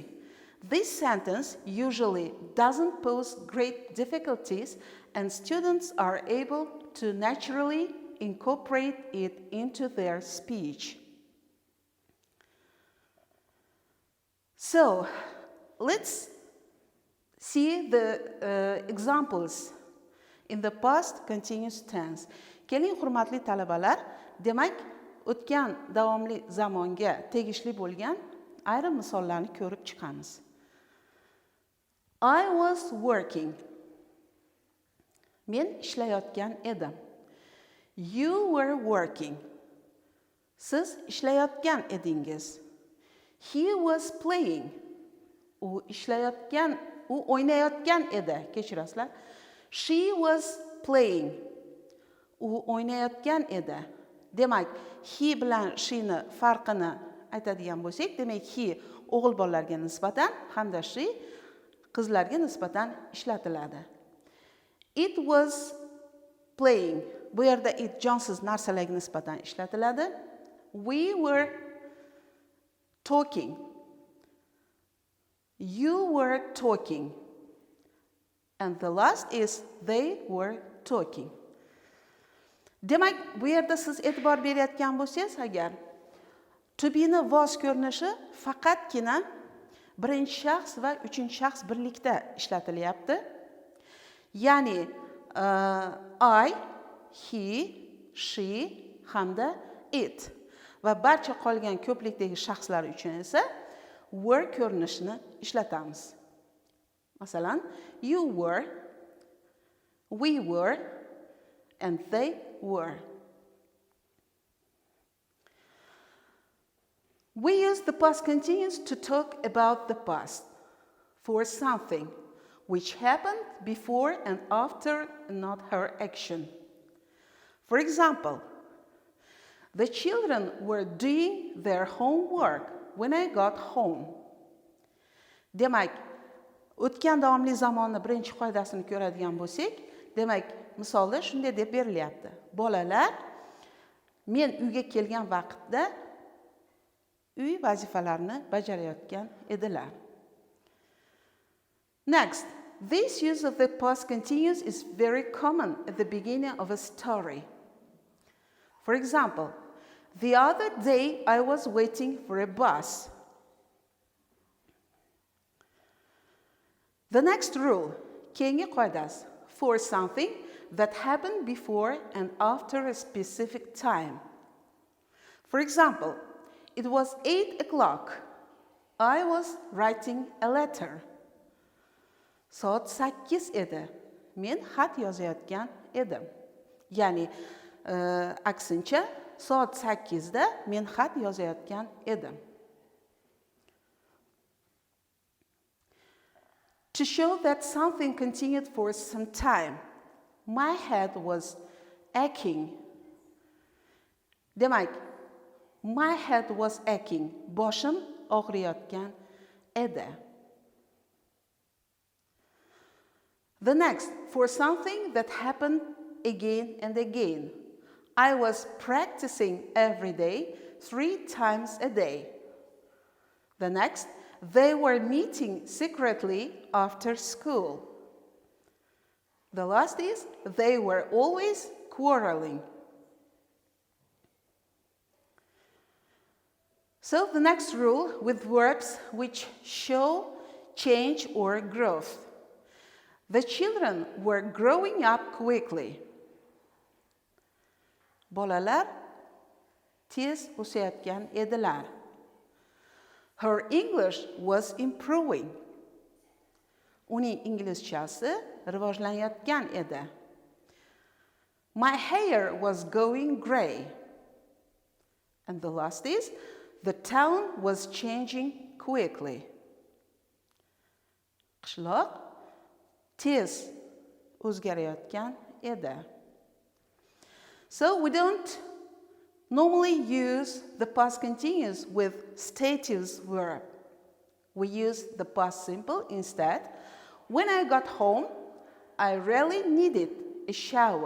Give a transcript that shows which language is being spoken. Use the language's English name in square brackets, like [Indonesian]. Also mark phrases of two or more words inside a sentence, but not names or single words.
[English] This sentence usually doesn't pose great difficulties and students are able to naturally incorporate it into their speech. So, let's see the examples in the past continuous tense. [Uzbek] Keling, hurmatli talabalar, demak, o'tgan davomli zamonga tegishli bo'lgan ayrim misollarni ko'rib chiqamiz. [English] I was working. [Uzbek] Men ishlayotgan edim. [English] You were working. [Uzbek] Siz ishlayotgan edingiz. [English] He was playing. [Uzbek] U ishlayotgan, u o'ynayotgan edi. Kechirasizlar. [English] She was playing. [Uzbek] U o'ynayotgan edi. Demak, he bilan she ni farqini aytadigan bo'lsak, demak, he o'g'il bolalarga nisbatan hamda she qizlarga nisbatan ishlatiladi. [English] It was playing. [Uzbek] Bu yerda it jonsiz narsalarga nisbatan ishlatiladi. [English] We were talking. You were talking. And the last is they were talking. [Uzbek] Demak, bu yerda siz e'tibor berayotgan bo'lsangiz agar, [English] to be [Uzbek] ni voz ko'rinishi faqatgina birinchi shaxs va uchinchi shaxs birlikda ishlatilyapti. Ya'ni [English] I, he, she [Uzbek] hamda it va barcha qolgan ko'plikdagi shaxslar uchun esa were ko'rinishini ishlatamiz. Masalan, [English] you were, we were and they were. We use the past continuous to talk about the past for something which happened before and after not her action. For example, the children were doing their homework when I got home. [Uzbek] Demak, o'tgan davomli zamonni birinchi qoidasini ko'radigan bo'lsak, demak, misolda shunday deb berilyapti. Bolalar men uyga kelgan vaqtda uy vazifalarini bajarayotgan edilar. [English] Next, this use of the past continuous is very common at the beginning of a story. For example, the other day I was waiting for a bus. The next rule, [Uzbek] keyingi qoidasi, [English] for something that happened before and after a specific time. For example, it was 8 o'clock. I was writing a letter. [Uzbek] Soat 8 edi. Men xat yozayotgan edim. Ya'ni aksincha soat 8da men xat yozayotgan edim. [English] To show that something continued for some time, my head was aching. Demak, my head was aching. [Uzbek] Boshim og'riyotgan edi. [English] The next, for something that happened again and again. I was practicing every day, 3 times a day. The next, they were meeting secretly after school. The last is, they were always quarreling. So the next rule with verbs which show change or growth. The children were growing up quickly. [Uzbek] Bolalar tez o'sayotgan edilar. [English] Her English was improving. [Uzbek] Uning inglizchasi rivojlanayotgan edi. [English] My hair was going gray. And the last is, the town was changing quickly. [Uzbek] Qishloq tez o'zgarayotgan edi. [English] So we don't normally use the past continuous with stative verb. We use the past simple instead. When I got home, I really needed a shower.